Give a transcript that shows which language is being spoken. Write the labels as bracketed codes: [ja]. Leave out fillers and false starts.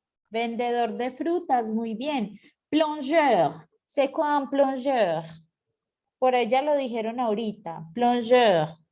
[es] Vendedor de frutas, muy bien. [fr] Plongeur, c'est quoi un plongeur? [es] Por ella lo dijeron ahorita, plongeur.